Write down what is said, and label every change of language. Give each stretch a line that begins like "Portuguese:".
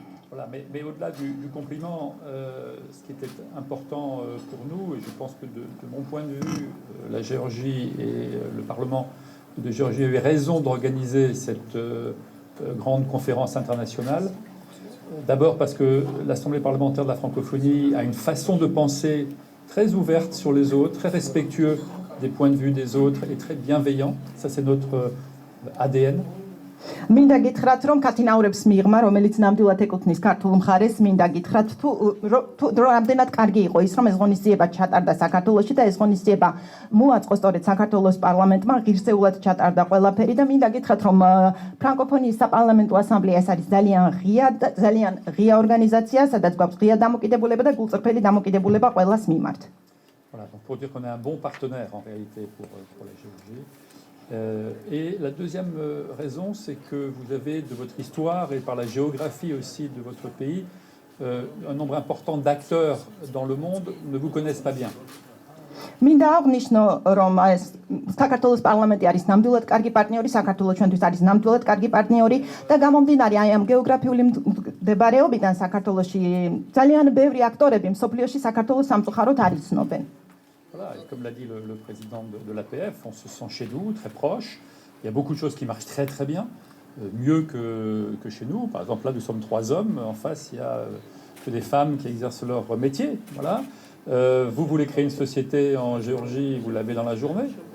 French: Voilà, mais au-delà du compliment, ce qui était important pour nous, et je pense que de mon point de vue, la Géorgie et le Parlement de Géorgie avaient raison d'organiser cette grande conférence internationale. D'abord parce que l'Assemblée parlementaire de la francophonie a une façon de penser très ouverte sur les autres, très respectueux des points de vue des autres et très bienveillant. Ça, c'est notre ADN.
Georgian: მინდა გითხრათ, რომ კათინაურებს მიღმა, რომელიც ნამდვილად ეკუთვნის ქართულ მხარეს, მინდა გითხრათ, თუ რამდენად კარგი იყო ის, რომ ეს ღონისძიება ჩატარდა საქართველოში და ეს ღონისძიება მოაწყო სწორედ საქართველოს პარლამენტმა, ღირსეულად ჩატარდა ყველაფერი და მინდა გითხრათ, რომ ფრანკოფონიის საპარლამენტო ასამბლეა ეს არის ძალიან ღია ორგანიზაცია, სადაც გვაქვს ღია დამოკიდებულება და გულწრფელი დამოკიდებულება ყველას მიმართ.
French: Voilà, donc pour dire qu'on est un bon partenaire en réalité pour la Géorgie. Et la deuxième raison, c'est que vous avez de votre histoire et par la géographie aussi de votre pays, un nombre important d'acteurs dans le monde ne vous connaissent pas bien.
Georgian: მინდა აღვნიშნო, რომ ეს საქართველოს პარლამენტი არის ნამდვილად კარგი პარტნიორი, საქართველოს ჩვენთვის არის ნამდვილად კარგი პარტნიორი და გამომდინარე აი ამ გეოგრაფიული მდებარეობიდან საქართველოში ძალიან ბევრი აქტორები მსოფლიოში საქართველოს სამწუხაროდ არ იცნობენ.
French: Voilà, et comme l'a dit le président de l'APF, on se sent chez nous, très proche. Il y a beaucoup de choses qui marchent très très bien. mieux que chez nous. Par exemple, là, nous sommes 3 hommes. En face, il y a que des femmes qui exercent leur métier. Voilà. Vous voulez créer une société en Géorgie, vous l'avez dans la journée.